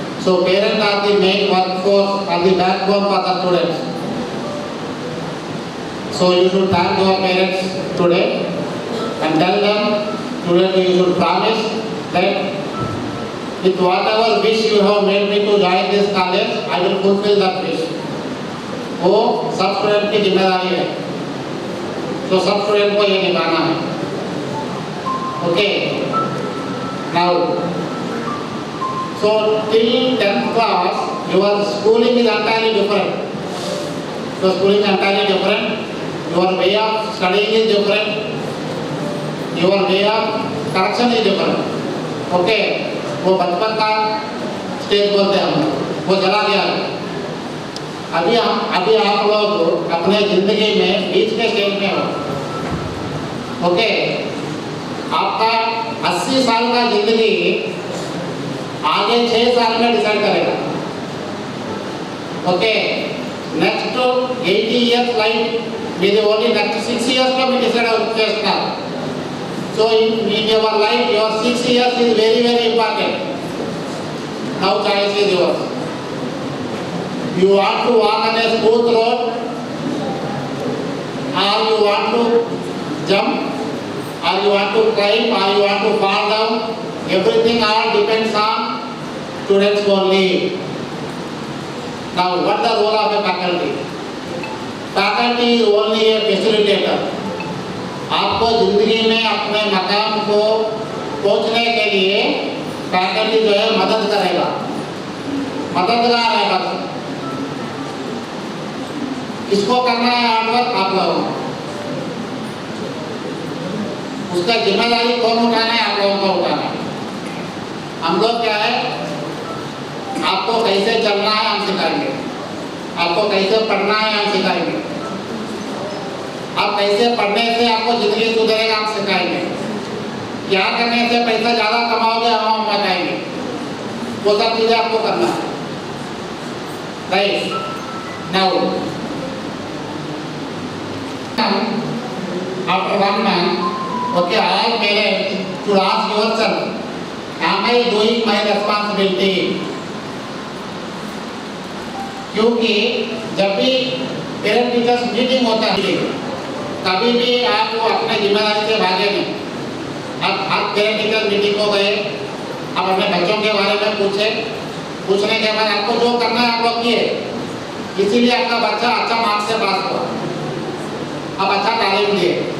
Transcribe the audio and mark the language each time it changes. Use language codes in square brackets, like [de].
[en] So parents are the main workforce and the backbone for the students. So you should thank your parents today and tell them today you should promise that with whatever wish you have made me to join this college, I will fulfill that wish. [hi] वो सब student की जिम्मेदारी है, तो सब student को ये निभाना है। [en] Okay, now so till 10th class your schooling is entirely different. So schooling is entirely different. Your way of studying is different. Your way of correction is different. [hi] Okay, वो बचपन का स्टेज बोलते हैं हम, वो चला गया। अभी आप लोग अपने जिंदगी में बीच के स्टेज में हो। ओके, आपका 80 साल का जिंदगी आगे 6 साल में डिसाइड करेगा। [en] Okay, next 80 years life with only next 6 years to be decided now. So in your life, your 6 years is very, very important. Now choice is yours. You want to walk on a smooth road, or you want to jump, or you want to climb, or you want to fall down. Everything all depends on students only. Now, what the role of a faculty? Faculty is only a facilitator. [hi] आपको जिंदगी में अपने मकाम को पहुंचने के लिए faculty जो है मदद करेगा, मददगार है। बस किसको करना है हार्डवर्क? आप लोगों को। उसका जिम्मेदारी कौन उठाना है? आप लोगों को उठाना है। हम लोग क्या है, आपको कैसे चलना है हम सिखाएंगे, आपको कैसे पढ़ना है हम सिखाएंगे, आप कैसे पढ़ने से आपको जिंदगी सुधरेगा हम सिखाएंगे। क्या करने से पैसा ज्यादा कमाओगे हम बताएंगे, वो सब चीजें आपको करना है। [en] Right now after 1 month, okay, all parents should ask yourself, am I doing my responsibility? [hi] क्योंकि जब भी पेरेंट टीचर्स मीटिंग होता है कभी भी आप वो अपने जिम्मेदारी से भागे नहीं। आप पेरेंट टीचर मीटिंग को गए, आप अपने बच्चों के बारे में पूछने के बाद आपको जो करना है आप लोग किए, इसीलिए आपका बच्चा अच्छा मार्क्स से पास हुआ, आप अच्छा तालीम दिए।